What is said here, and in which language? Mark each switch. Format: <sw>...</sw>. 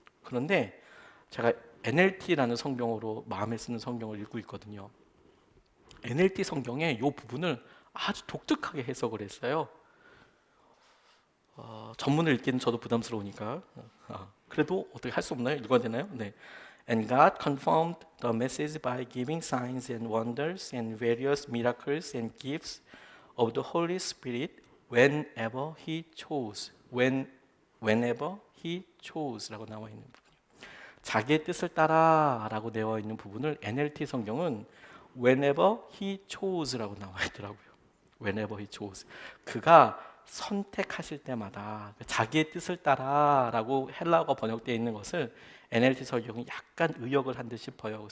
<ko>그런데 제가 NLT라는 성경으로 마음에 쓰는 성경을 읽고 있거든요. NLT 성경에 이 부분을 아주 독특하게 해석을 했어요. 전문을 읽기는 저도 부담스러우니까 그래도 어떻게 할 수 없나요? 읽어야 되나요? 네.</ko> <en>And God confirmed the message by giving signs and wonders and various miracles and gifts of the Holy Spirit whenever He chose. Whenever He chose</en> <ko>라고 나와 있는 부분이에요. 자기의 뜻을 따라라고 되어 있는 부분을 NLT 성경은</ko> <en>whenever He chose</en> <ko>라고 나와 있더라고요.</ko> <en>Whenever He chose.</en> <ko>그가 선택하실 때마다 자기의 뜻을 따라라고 헬라어가 번역되어 있는 것을 NLT 성경이 약간 의역을 한 듯 싶어요.</ko>